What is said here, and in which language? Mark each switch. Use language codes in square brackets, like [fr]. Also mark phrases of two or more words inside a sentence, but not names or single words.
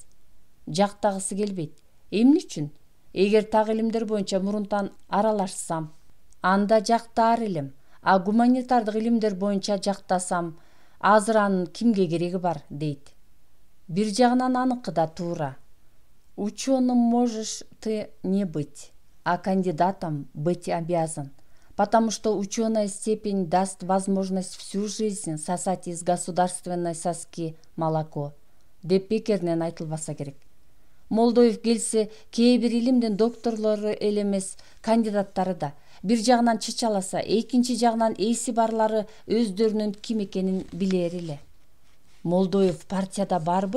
[ky] Жактагысы келбейт. Эмне үчүн? Эгер так илимдер боюнча мурунтан аралашсам, анда жактаар элем. А гуманитардык илимдер боюнча жактасам, азыр анын кимге кереги бар, дейт. Бир жагынан аныкы да туура. [ru] Ученым можешь ты не быть, а кандидатом быть обязан. Потому что ученая степень даст возможность всю жизнь сосать из государственной соски молоко, [ky] деп бекеринен айтылбаса керек. Молдоев келсе, кээ бир илимдин докторлору эле эмес, кандидаттары да бир жагынан чычаласа, экинчи жагынан эси барлары өздөрүнүн ким экенин билер эле. Молдоев партияда барбы?